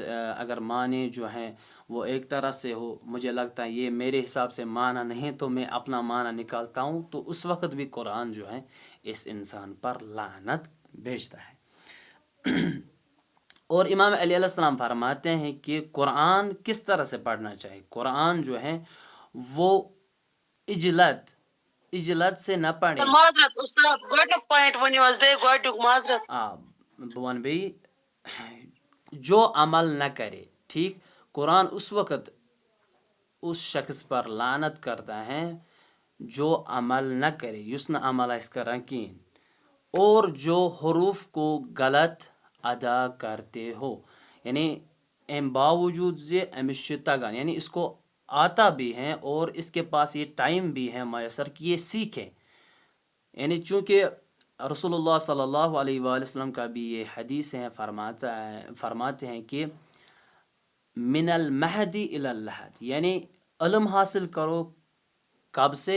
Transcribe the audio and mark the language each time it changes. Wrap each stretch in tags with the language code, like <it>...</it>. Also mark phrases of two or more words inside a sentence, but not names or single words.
<ur>اگر معنی جو ہیں وہ ایک طرح سے ہو، مجھے لگتا ہے یہ میرے حساب سے معنی نہیں تو میں اپنا معنی نکالتا ہوں، تو اس وقت بھی قرآن جو ہے اس انسان پر لعنت بھیجتا ہے. اور امام</ur> <ar>علیہ السلام</ar> <ur>فرماتے ہیں کہ قرآن کس طرح سے پڑھنا چاہیے. قرآن جو ہے وہ اجلت سے نہ پڑھیں.</ur> <ks>معذرت استاد گۄڈنیُک پوینٹ ؤنِو حظ بیٚیہِ گۄڈنیُک معذرت. بہٕ وَنہٕ بیٚیہِ</ks> <ur>جو عمل نہ کرے. ٹھیک، قرآن اس وقت اس شخص پر لعنت کرتا ہے جو عمل نہ کرے،</ur> <ks>یُس نہٕ عمل آسہِ کران کِہیٖنۍ،</ks> <ur>اور جو حروف کو غلط ادا کرتے ہو.</ur> <ks>یعنی امہِ باوجود زِ أمِس چھُ تگان،</ks> <ur>یعنی اس کو آتا بھی ہے اور اس کے پاس یہ ٹائم بھی ہے میسر کہ یہ سیکھے. یعنی چونکہ رسول اللہ</ur> <ar>صلی اللہ علیہ وآلہ وسلم</ar> <ur>کا بھی یہ حدیث ہے، فرماتے ہیں کہ</ur> <ar>من المہدی الی اللحد،</ar> <ur>یعنی علم حاصل کرو کب سے؟</ur>